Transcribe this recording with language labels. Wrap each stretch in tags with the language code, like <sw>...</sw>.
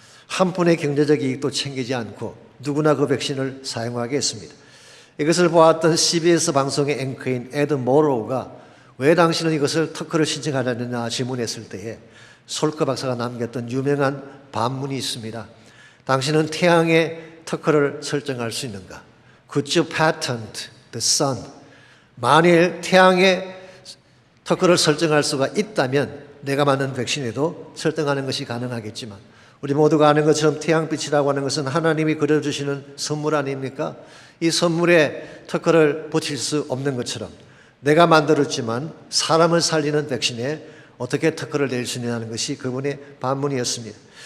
<ko>한 푼의 경제적 이익도 챙기지 않고 누구나 그 백신을 사용하게 했습니다. 이것을 보았던 CBS 방송의 앵커인 에드 모로우가 왜 당신은 이것을 특허를 신청하지 않느냐 질문했을 때에 솔크 박사가 남겼던 유명한 반문이 있습니다. 당신은 태양의 특허를 설정할 수 있는가?</ko> <en>Could you patent the sun?</en> <ko>만일 태양의 터크를 설정할 수가 있다면 내가 만든 백신에도 설정하는 것이 가능하겠지만 우리 모두가 아는 것처럼 태양빛이라고 하는 것은 하나님이 그려주시는 선물 아닙니까? 이 선물에 터크를 붙일 수 없는 것처럼 내가 만들었지만 사람을 살리는 백신에 어떻게 터크를 낼 수 있냐는 것이 그분의 반문이었습니다.</ko>